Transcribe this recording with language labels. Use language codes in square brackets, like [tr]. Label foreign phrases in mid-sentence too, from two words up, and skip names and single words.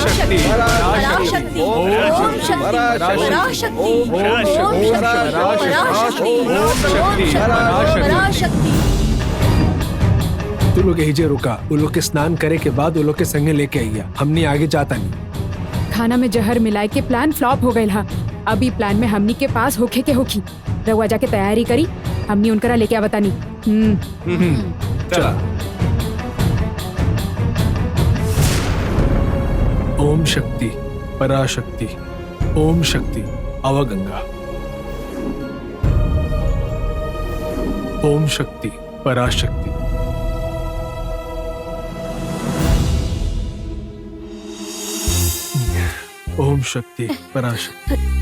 [sa] शक्ति पराशक्ति ओम शक्ति पराशक्ति पराशक्ति। [bho] तू लोग हिजे रुका, वो लोग के स्नान करे के बाद वो लोग के संगे लेके आइया, हमने आगे जाता नहीं। खाना में जहर मिलाए के प्लान फ्लॉप हो गए हा। अभी प्लान में हमनी के पास होखे के होखी। रउआ जाके तैयारी करी, हमनी उनकरा लेके आवतानी। चला। [sa] ओम शक्ति पराशक्ति ओम शक्ति अवगंगा। ओम शक्ति पराशक्ति। ओम शक्ति पराशक्ति।